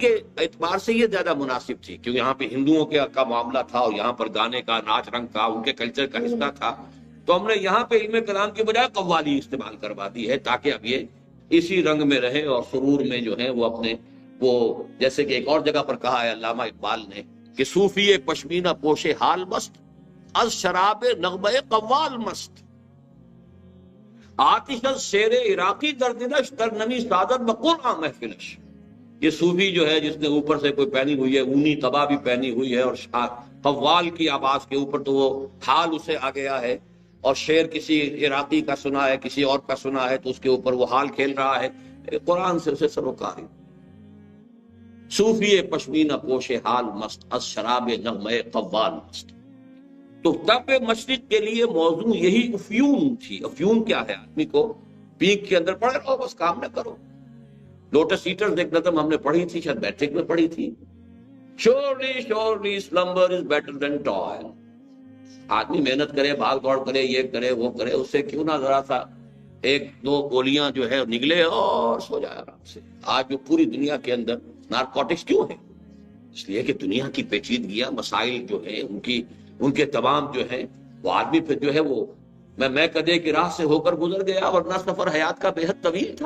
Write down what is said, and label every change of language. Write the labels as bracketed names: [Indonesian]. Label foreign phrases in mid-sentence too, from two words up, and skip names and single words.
[Urdu] کے اعتبار سے یہ زیادہ مناسب تھی، کیونکہ یہاں پہ ہندوؤں کا معاملہ تھا، اور یہاں پر گانے کا، ناچ رنگ کا، ان کے کلچر کا حصہ تھا، تو ہم نے یہاں پہ علم کلام کے بجائے قوالی استعمال کروا دی ہے، تاکہ اب یہ اسی رنگ میں رہے اور سرور میں جو ہے وہ اپنے وہ، جیسے کہ ایک اور جگہ پر کہا ہے علامہ اقبال نے کہ [Persian] صوفی پشمینہ پوش حال مست، از شراب نغمہ قوال مست، آتش از شیر عراقی در دلش در نمی سادت بقرآن محفلش۔ [Urdu] یہ صوفی جو ہے جس نے اوپر سے کوئی پہنی ہوئی ہے اونی قبا بھی پہنی ہوئی ہے، اور قوال کی آواز کے اوپر تو وہ حال اسے آ گیا ہے، اور شعر کسی عراقی کا سنا ہے، کسی اور کا سنا ہے، تو اس کے اوپر وہ حال کھیل رہا ہے، قرآن سے اسے سروکاری۔ [Persian] صوفی پشمینہ پوش حال مست، از شراب نغمہ قوال مست۔ [Urdu] تو تب مشرق کے لیے موضوع یہی افیون تھی۔ افیون کیا ہے؟ آدمی کو پیک کے اندر پڑے رہو، بس کام نہ کرو۔ لوٹس ایٹرز ایک نظم ہم نے پڑھی تھی، شاید میٹرک میں پڑھی تھی، [English] surely slumber is better than toil۔ [Urdu] آدمی محنت کرے، بھاگ دوڑ کرے، یہ کرے وہ کرے، اس سے کیوں نہ ذرا سا ایک دو گولیاں جو ہے نگلے اور سو جائے آرام سے۔ آج جو پوری دنیا کے اندر نارکوٹکس کیوں ہیں؟ اس لیے کہ دنیا کی پیچیدگیاں، مسائل جو ہیں ان کے تمام جو ہیں، وہ آدمی پھر جو ہے وہ میں کدے کی راہ سے ہو کر گزر گیا، ورنہ سفر حیات کا بے حد طویل تھا۔